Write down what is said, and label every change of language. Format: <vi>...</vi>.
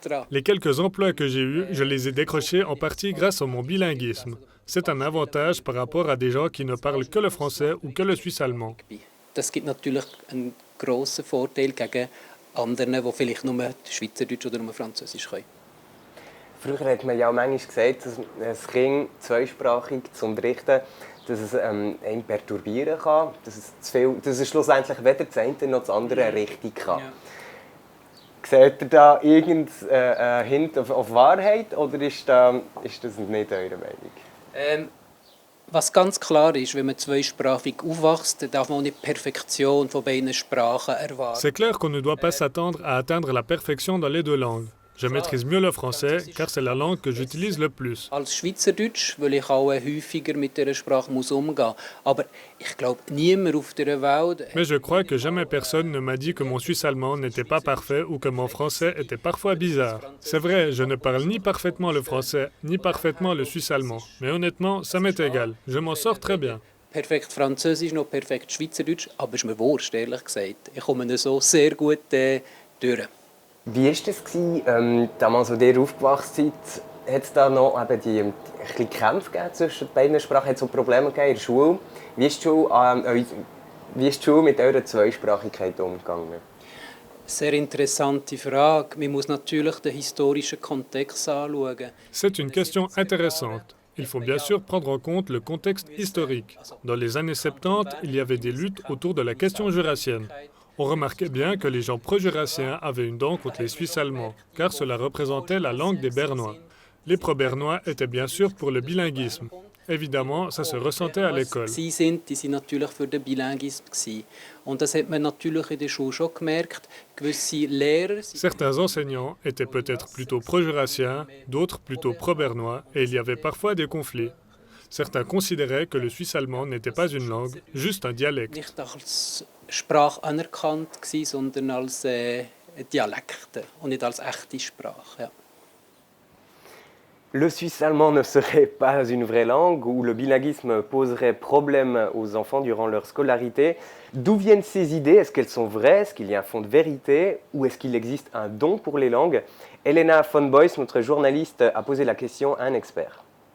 <fr>Les quelques emplois que j'ai eus, je les ai décrochés en partie grâce à mon bilinguisme. C'est un avantage par rapport à des gens qui ne parlent que le français ou que le suisse-allemand.</fr> <de>Das gibt natürlich einen grossen Vorteil gegen andere, die vielleicht nur Schweizerdeutsch oder nur Französisch können. Früher hat man ja manchmal gesagt, dass ein Kind zweisprachig zu unterrichten, dass es einen perturbieren kann, dass es schlussendlich weder das eine noch das andere richtig kann. Ja. Seht ihr da irgendeinen Hint auf Wahrheit oder ist das nicht eure Meinung? Was ganz klar ist, wenn man zweisprachig aufwächst, dann darf man auch nicht die Perfektion von beiden Sprachen erwarten.</de> <fr>C'est clair qu'on ne doit pas s'attendre à atteindre la perfection dans les deux langues. Je maîtrise mieux le français, car c'est la langue que j'utilise le plus.</fr> <de>Als Schweizerdeutsch, weil ich auch häufiger mit dieser Sprache umgehen muss. Aber ich glaube, niemand auf der Welt...</de> <fr>Mais je crois que jamais personne ne m'a dit que mon suisse-allemand n'était pas parfait ou que mon français était parfois bizarre. C'est vrai, je ne parle ni parfaitement le français, ni parfaitement le suisse-allemand. Mais honnêtement, ça m'est égal. Je m'en sors très bien.</fr> <de>Perfekt Französisch, noch perfekt Schweizerdeutsch, aber es ist mir wurscht, ehrlich gesagt. Ich komme so sehr gut durch. Wie war das, damals, als ihr aufgewachsen seid? Hat es da noch eben die Kämpfe gegeben zwischen beiden Sprachen? Hat es so Probleme gegeben in der Schule? Wie ist die Schule an Wie ist die Schule mit eurer Zweisprachigkeit umgegangen? Sehr interessante Frage. Man muss natürlich den historischen Kontext anschauen.</de> <fr>C'est une question intéressante. Il faut bien sûr prendre en compte le contexte historique. Dans les années 70, il y avait des luttes autour de la question jurassienne. On remarquait bien que les gens pro-jurassiens avaient une dent contre les Suisses allemands, car cela représentait la langue des Bernois. Les pro-bernois étaient bien sûr pour le bilinguisme. Évidemment, ça se ressentait à l'école.</fr> <de>Die sind natürlich für den Bilinguisme. Und das hat man natürlich in der Schule schon gemerkt. Gewisse Lehrer...</de> <fr>Certains enseignants étaient peut-être plutôt pro-jurassiens, d'autres plutôt pro-bernois, et il y avait parfois des conflits. Certains considéraient que le suisse allemand n'était pas une langue, juste un dialecte.</fr> <de>Nicht als Sprache anerkannt, sondern als Dialekte und nicht als echte Sprache. Ja.</de> <fr>Le suisse allemand ne serait pas une vraie langue ou le bilinguisme poserait problème aux enfants durant leur scolarité. D'où viennent ces idées? Est-ce qu'elles sont vraies? Est-ce qu'il y a un fond de vérité? Ou est-ce qu'il existe un don pour les langues? Elena von Boys, notre journaliste, a posé la question à un expert.</fr>